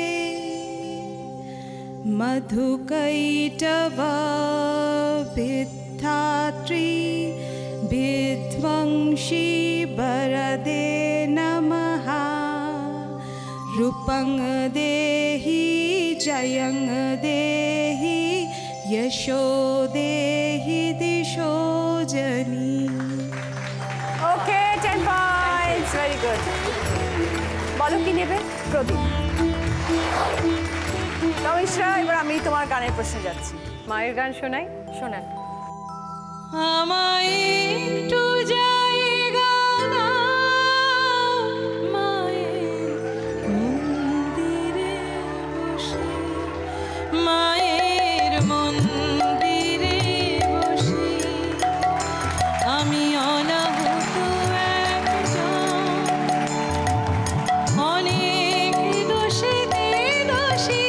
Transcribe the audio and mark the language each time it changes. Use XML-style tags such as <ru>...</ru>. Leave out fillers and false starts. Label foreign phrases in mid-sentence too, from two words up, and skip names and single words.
<sa>मधुकैटभ विद्धात्री विध्वंसी वरदे नमः। रूपं देहि जयं देहि यशो देहि दिशो जनी।</sa> <en>okay 10 points, very good.</en> <bn>বলো কি নেবে? প্রদীপ। তমিশ্রা, এবার আমি তোমার গানের প্রশ্নে যাচ্ছি। মায়ের গান শোনাই। শোনান। আমায় একটু জায়গা দাও মায়ের মন্দিরে বসে, মায়ের মন্দিরে বসে আমি অনাহত একজন, অনেক দোষেতে দোষী।</bn>